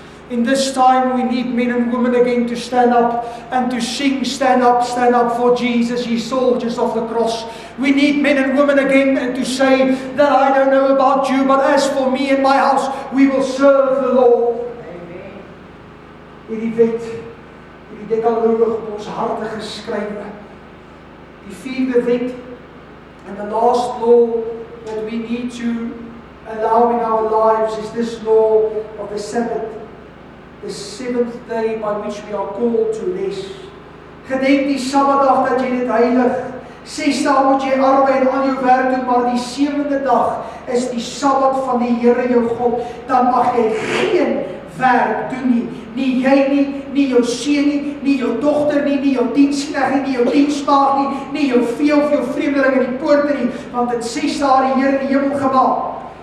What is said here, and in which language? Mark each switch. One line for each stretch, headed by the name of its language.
English: In this time, we need men and women again to stand up and to sing, stand up for Jesus, ye soldiers of the cross. We need men and women again and to say that I don't know about you, but as for me and my house, we will serve the Lord.
Afrikaans: Hierdie wet, hierdie dekaloog op ons harte geskrywe. Die 4de wet,
English: and the last law that we need to allow in our lives is this law of the Sabbath, the 7th day by which we are called to rest.
Afrikaans: Gedenk die Sabbatdag dat jy dit heilig. 6 dae moet jy arbei en al jou werk doen, maar die 7de dag is die Sabbat van die Here jou God. Dan mag jy geen werk doen nie. Nie jy nie, nie jou seun nie jou dogter nie jou diensknegt nie jou diensmaagd nie jou vee of jou vreemdeling in die poorte nie, want dit 6 dae die Here in die hemel gemaak.